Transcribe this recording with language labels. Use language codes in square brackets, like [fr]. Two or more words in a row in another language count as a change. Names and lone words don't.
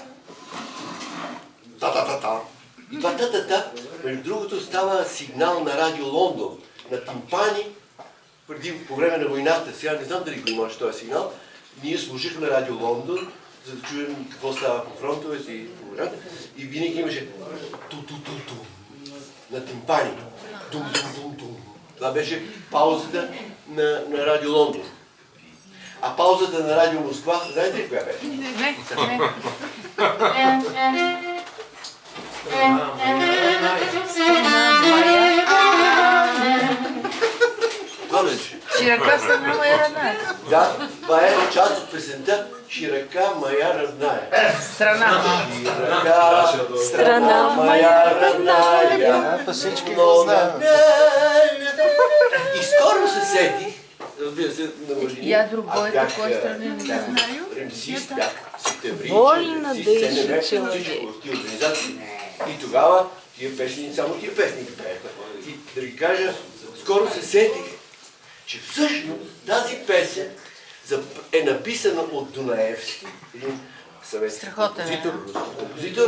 [bg] Та-та-та-та. И това та-та-та, между другото, става сигнал на Радио Лондон, на тимпани, по време на войната. Сега не знам дали го имаш този сигнал. Ние слушахме Радио Лондон, за да чуем какво става по фронтовете и по войната. И винаги имаше ту-ту-ту-ту на тимпани. Тум-тум-тум-тум. Това беше паузата на Радио Лондон. А паузата на Радио Москва, знаете ли коя беше? Не. Това беше. [ru] Широка страна моя родная. [bg] Да, това е част от песента [ru] Широка моя родная. [bg] Страна. [ru] Широка страна моя родная. [bg] По всички го знаем. И скоро се сетих, разбира се, на мъжини. [ru] Я другой такой страны не знаю. [bg] Ремсист бях, септември, Вольна ремсист, дъжда всичко в тия организации. И тогава тия песни, само тия песни ги пееха. И да ви кажа, скоро се сетих, че всъщност тази песен е написана от Дунаевски, един съветски композитор.